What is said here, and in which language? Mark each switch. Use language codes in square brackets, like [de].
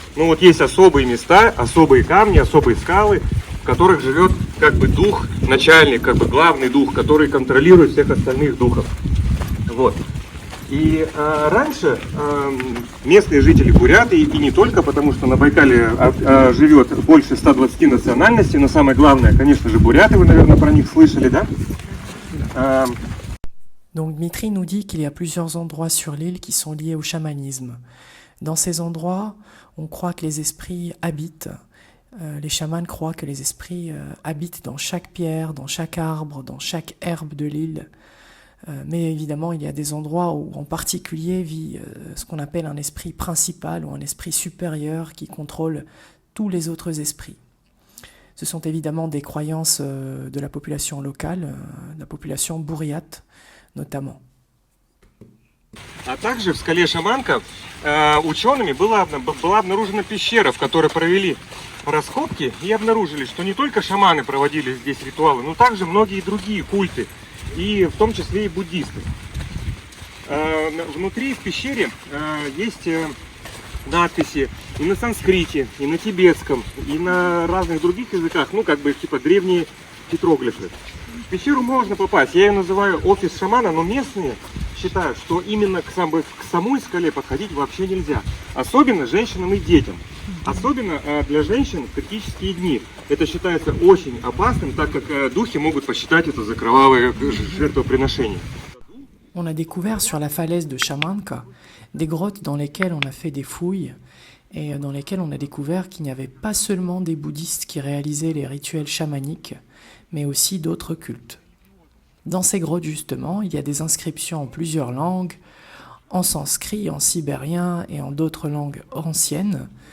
[ru] Но вот есть особые места, особые камни, особые скалы, в которых живет как бы дух, начальник, как бы главный дух, который контролирует всех остальных духов. Вот. И раньше местные жители буряты, и не только, потому что на Байкале живет больше 120 национальностей, но самое главное, конечно же, буряты, вы, наверное, про них слышали, да? [fr] Donc Dmitri nous dit qu'il y a plusieurs endroits sur l'île qui sont liés au chamanisme. Dans ces endroits, on croit que les esprits habitent. Les chamans croient que les esprits habitent dans chaque pierre, dans chaque arbre, dans chaque herbe de l'île. Mais évidemment, il y a des endroits où en particulier vit ce qu'on appelle un esprit principal ou un esprit supérieur qui contrôle tous les autres esprits. Ce sont évidemment des croyances de la population locale, la population бурят notamment. [ru] А также в скале Шаманка учеными была обнаружена пещера, в которой провели раскопки и обнаружили, что не только шаманы проводили здесь ритуалы, но также многие другие культы, и в том числе и буддисты. Внутри в пещере есть надписи и на санскрите, и на тибетском, и на разных других языках, ну как бы типа древние петроглифы. В пещеру можно попасть, я ее называю офис шамана, но местные считают, что именно к самой скале подходить вообще нельзя. Особенно женщинам и детям. Особенно для женщин в критические дни. Это считается очень опасным, так как духи могут посчитать это за кровавое жертвоприношение. [fr] On a découvert sur la falaise de Shamanka des grottes dans lesquelles on a fait des fouilles et dans lesquelles on a découvert qu'il n'y avait pas seulement des bouddhistes qui réalisaient les rituels chamaniques, mais aussi d'autres cultes. Dans ces grottes, justement, il y a des inscriptions en plusieurs langues, en sanskrit, en sibérien et en d'autres langues anciennes.